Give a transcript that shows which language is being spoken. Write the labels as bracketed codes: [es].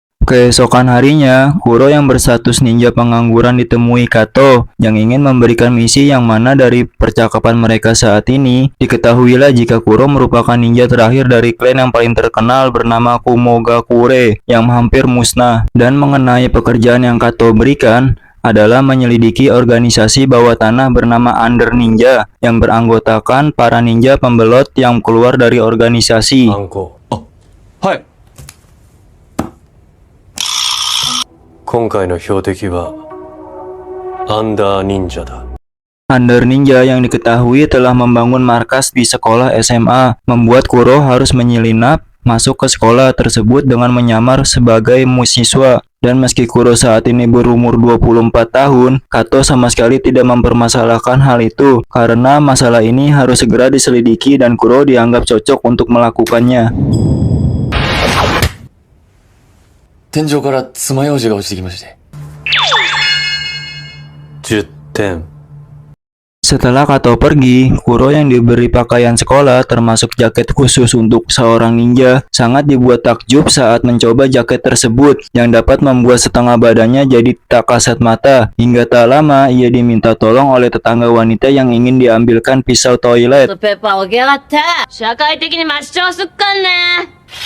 [id] Keesokan harinya, Kuro yang berstatus ninja pengangguran ditemui Kato yang ingin memberikan misi yang mana dari percakapan mereka saat ini, diketahuilah jika Kuro merupakan ninja terakhir dari klan yang paling terkenal bernama Kumogakure yang hampir musnah. Dan mengenai pekerjaan yang Kato berikan adalah menyelidiki organisasi bawah tanah bernama Under Ninja yang beranggotakan para ninja pembelot yang keluar dari organisasi. [ja] Hai. 今回の標的はアンダー忍者だ。 [id] Under Ninja yang diketahui telah membangun markas di sekolah SMA, membuat Kuro harus menyelinap masuk ke sekolah tersebut dengan menyamar sebagai mahasiswa. Dan meski Kuro saat ini berumur 24 tahun, Kato sama sekali tidak mempermasalahkan hal itu, karena masalah ini harus segera diselidiki dan Kuro dianggap cocok untuk melakukannya. [ja] 天井から爪楊枝が落ちてきまして。 10点。 [id] Setelah Kato pergi, Kuro yang diberi pakaian sekolah termasuk jaket khusus untuk seorang ninja sangat dibuat takjub saat mencoba jaket tersebut yang dapat membuat setengah badannya jadi tak kasat mata. Hingga tak lama ia diminta tolong oleh tetangga wanita yang ingin diambilkan pisau toilet. [ja] ペーパーを起き上がって社会的に抹消すっかんね。